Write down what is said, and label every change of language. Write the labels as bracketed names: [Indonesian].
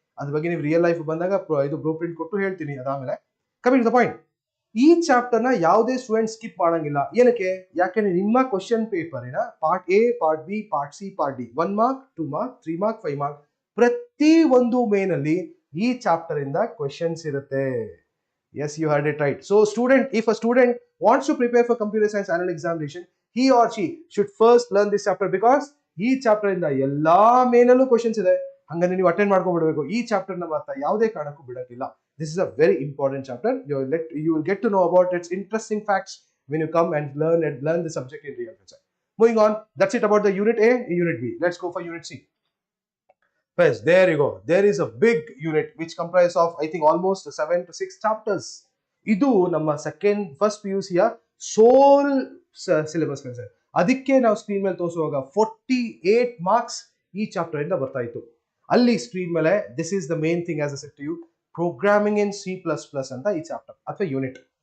[Kannada] ಅದ್ರ ಬಗ್ಗೆ ನೀವು ರಿಯಲ್ ಲೈಫ್ ಬಂದಾಗ ಇದು ಬ್ಲೂ ಪ್ರಿಂಟ್ ಕೊಟ್ಟು ಹೇಳ್ತೀನಿ. ಅದಾದ್ಮೇಲೆ [English] coming to the point, [Kannada] ಈ ಚಾಪ್ಟರ್ ನ ಯಾವುದೇ ಸ್ಟೂಡೆಂಟ್ ಸ್ಕಿಪ್ ಮಾಡಂಗಿಲ್ಲ. ಏನಕ್ಕೆ? ಯಾಕೆಂದ್ರೆ ನಿಮ್ಮ question ಪೇಪರಿನ part A, part B, part C, part D 1 mark, 2 mark, 3 mark, 5 mark ಪ್ರತಿ ಒಂದು ಮೇನಲ್ಲಿ ಈ ಚಾಪ್ಟರ್ ಇಂದ ಕ್ವಶನ್ಸ್ ಇರುತ್ತೆ. [English] Yes, you heard it right. So if a student wants to prepare for computer science annual examination, he or she should first learn this chapter, because [Kannada] ಈ chapter ಇಂದ ಎಲ್ಲಾ ಮೇನಲ್ಲೂ questions ಇದೆ. ಹಂಗಂದ್ರೆ ನೀವು ಅಟೆಂಡ್ ಮಾಡ್ಕೊಂಡ್ಬಿಡ್ಬೇಕು. ಈ chapter ನ ಮಾತ್ರ ಯಾವುದೇ ಕಾರಣಕ್ಕೂ ಬಿಡಕ್ಕಿಲ್ಲ. [English] This is a very important chapter. You will get to know about its interesting facts when you come and learn the subject in real time. Moving on, that's it about the unit A, unit B. Let's go for unit C. First, there you go. There is a big unit which comprises of, I think, almost 7 to 6 chapters. [Kannada] ಇದು ನಮ್ಮ first PUC ಯ ಸೋಲ್ syllabus sir. ಅದಕ್ಕೆ ನಾವು screen ಮೇಲೆ ತೋರಿಸುವಾಗ 48 marks ಈ chapter ಇಂದ ಬರ್ತಾ ಇತ್ತು. ಅಲ್ಲಿ ಸ್ಕ್ರೀನ್ ಮೇಲೆ [English] this is the main thing as a set to you, programming in C++ [Kannada] ಅಂತ ಈ ಚಾಪ್ಟರ್ ಅಥವಾ ಯೂನಿಟ್.